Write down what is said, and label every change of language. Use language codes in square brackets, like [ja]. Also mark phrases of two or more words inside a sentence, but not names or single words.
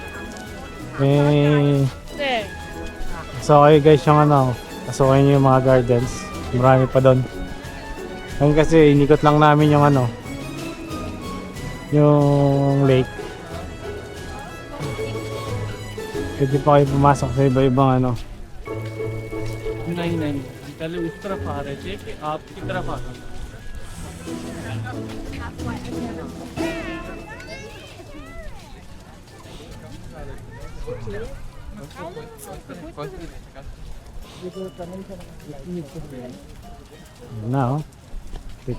[tl] Eh, so kayo guys yung ano, pasukin nyo yung mga gardens. Marami pa doon. Ngayon kasi inikot lang namin yung ano, yung lake. Pwede pa kayo pumasok sa iba-ibang ano. [hi] नहीं नहीं पहले उस तरफ आ रहे थे कि आपकी तरफ आ रहे थे [tl] Yun na oh. Ito.